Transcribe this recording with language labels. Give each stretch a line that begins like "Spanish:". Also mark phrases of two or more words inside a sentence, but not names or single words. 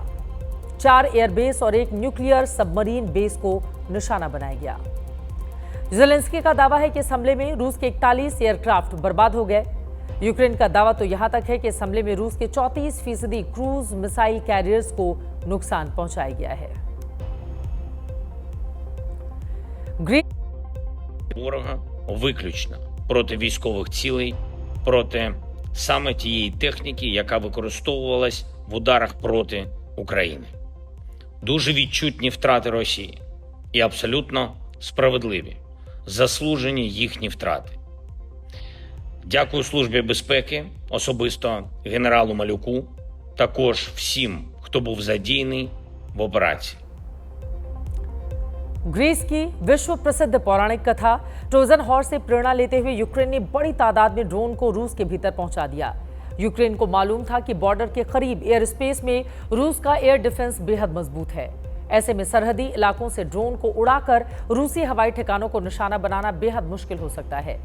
Hindi: 4 एयरबेस और एक
English: nuclear submarine base
Hindi: को निशाना बनाया गया। जेलेंस्की का दावा है कि इस हमले में रूस के 41 एयरक्राफ्ट बर्बाद हो गए। यूक्रेन का दावा तो यहां तक है कि इस हमले में रूस के 34%
English: cruise missile carriers
Hindi: को नुकसान पहुंचाया गया है।
Ukrainian: Ворога виключно проти військових цілей, проти саме тієї техніки, яка використовувалась в ударах проти України. Дуже відчутні втрати Росії і абсолютно справедливі, заслужені їхні втрати. Дякую Службі безпеки, особисто генералу Малюку, також всім, хто був задіяний в операції.
Hindi: ग्रीस की विश्व प्रसिद्ध पौराणिक कथा ट्रोजन हॉर्स से प्रेरणा लेते हुए यूक्रेन ने बड़ी तादाद में ड्रोन को रूस के भीतर पहुंचा दिया। यूक्रेन को मालूम था कि बॉर्डर के करीब
English: air space
Hindi: में रूस का
English: air defense
Hindi: बेहद मजबूत है। ऐसे में सरहदी इलाकों से ड्रोन को उड़ाकर रूसी हवाई ठिकानों को निशाना बनाना बेहद मुश्किल हो सकता है।